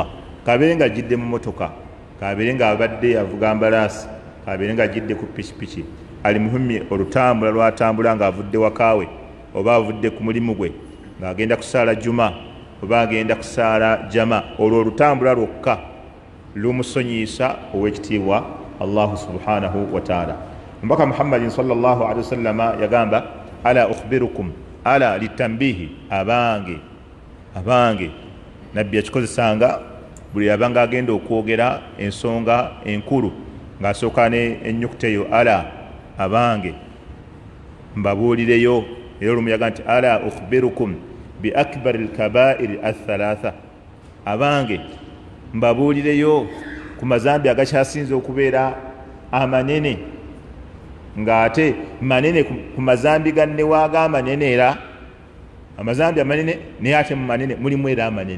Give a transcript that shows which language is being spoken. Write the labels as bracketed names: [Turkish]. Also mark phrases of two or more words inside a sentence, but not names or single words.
[Ganda] Kabeere nga ajjidde mu motoka, kabeere nga abadde avuga mbalaasi, kabeere nga ajjidde ku pikipiki, ali muhimmi olutambula lwatambula ng'avudde wakaawe oba avudde ku mulimu gwe ng'agenda kusaala juma oba agenda kusaala jama, olwo olutambula lwokka lumusonyiisa ow'ekitiibwa [Arabic] الله سبحانه وتعالى. [Ganda] Mbaka Muhammadin [Arabic] صلى الله عليه وسلم [Ganda] yagamba [Arabic] ألا أخبركم ألا للتنبيه, [Ganda] abange nabbi yakikozesanga buli yabanga agenda okwogera ensonga enkulu ng'asooka n'ennyukuta eyo ala, abange mbabuulireyo. Era olumu yaga nti [Arabic] ألا أخبركم بأكبر الكبائر الثلاثة, [Ganda] abange mbabuulireyo ku mazambi agakyasinze okubeera amanene, ng'ate manene ku mazambi gannewaaga amanene, era amazambi amanene naye ate mu manene mulimu era amanene.